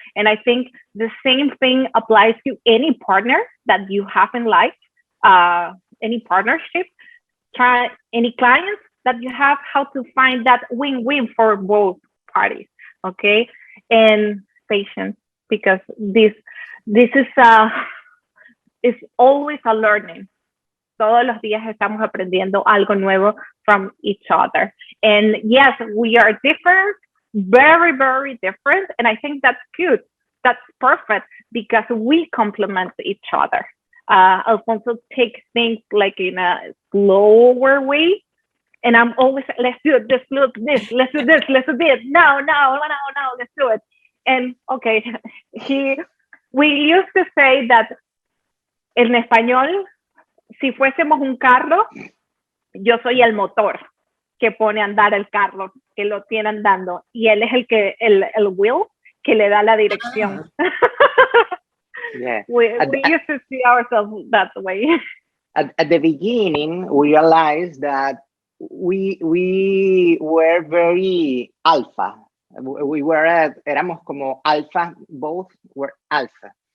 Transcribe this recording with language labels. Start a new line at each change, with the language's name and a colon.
English: And I think the same thing applies to any partner that you have in life, any partnership, any clients that you have, how to find that win-win for both parties, okay? And patience, because this is it's always a learning.
Spanish: Todos los días estamos aprendiendo algo nuevo from each other.
English: And yes, we are different, very, very different. And I think that's good. That's perfect, because we complement each other. Alfonso takes things like in a slower way. And I'm always, let's do this, let's do this. No, let's do it.
Spanish: And okay, we used to say that en español, si fuésemos un carro, yo soy el motor que pone a andar el carro, que lo tiene andando, y él es el wheel que le da la dirección.
English: Yeah. We used to see ourselves that way. At the beginning, we realized that we were very alpha. Éramos como alpha, both were alpha.